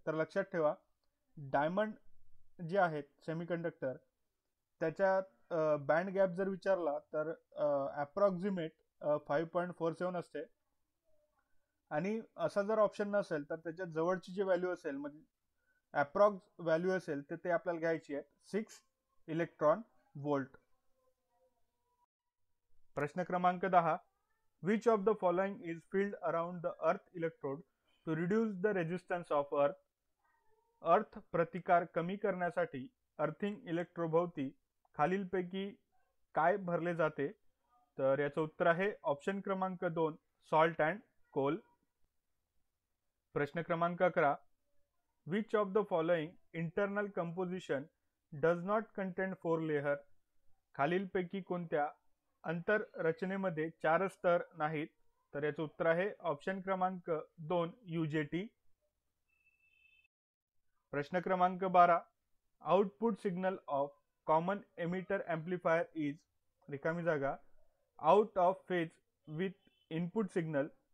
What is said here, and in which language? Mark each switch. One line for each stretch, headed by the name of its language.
Marathi: तर लक्षात ठेवा, डायमंड जे आहेत सेमीकंडक्टर त्याच्यात बँड गॅप जर विचारला तर अप्रॉक्सिमेट 5.47 असते. आणि असा जर ऑप्शन नसेल तर त्याच्या जवळची जी व्हॅल्यू असेल म्हणजे अप्रॉक्स व्हॅल्यू असेल तर ते आपल्याला घ्यायची आहे 6 इलेक्ट्रॉन वोल्ट. प्रश्न क्रमांक
English: 10, which of the following is field around the earth electrode to reduce the resistance of earth.
Marathi: अर्थ प्रतिकार कमी करण्यासाठी अर्थिंग इलेक्ट्रोभोवती खालीलपैकी काय भरले जाते. तर याचं उत्तर आहे ऑप्शन क्रमांक 2,
English: Salt and coal.
Marathi: प्रश्न क्रमांक
English: 11, which of the following internal composition does not contain 4 layer.
Marathi: खालीलपैकी कोणत्या अंतररचनेमध्ये 4 स्तर नाहीत. तर याचं उत्तर आहे ऑप्शन क्रमांक 2, UJT. प्रश्न क्रमांक
English: 12, output signal of common emitter amplifier is
Marathi: रिकामी जागा
English: Out of phase with input signal.